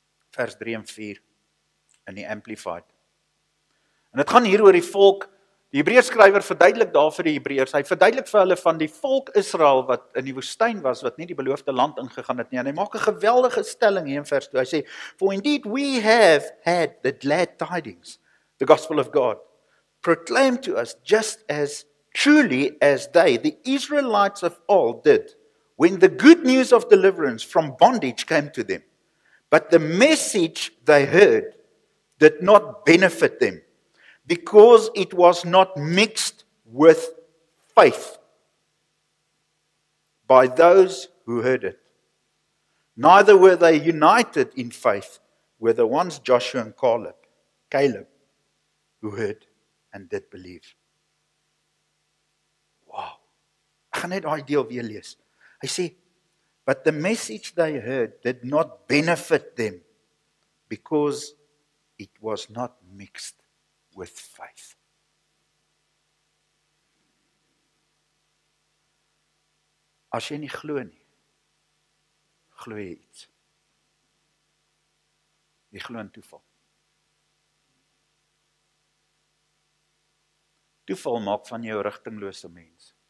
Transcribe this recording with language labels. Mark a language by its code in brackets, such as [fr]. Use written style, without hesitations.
[af] Vers 3 en 4 in die Amplified. En dit gaan hier oor die volk Die Hebreërskrywer verduidelik daar vir die Hebreërs. Hy verduidelik vir hulle van die volk Israel wat in die woestyn was, wat nie die beloofde land ingegaan het nie. En hy maak 'n geweldige stelling hier in vers 2. Hy sê, [en] "For indeed we have had the glad tidings, the gospel of God, proclaimed to us just as truly as they, the Israelites of old, did, when the good news of deliverance from bondage came to them. But the message they heard did not benefit them, because it was not mixed with faith by those who heard it. Neither were they united in faith with the ones Joshua and Caleb, who heard and did believe." Wow. [af] Ek gaan net daai deel weer lees. Hy sê, [en] "But the message they heard did not benefit them, because it was not mixed with faith." [af] As jy nie glo nie, glo jy iets. Jy glo in toeval. Toeval maak van jou 'n rigtinglose mens.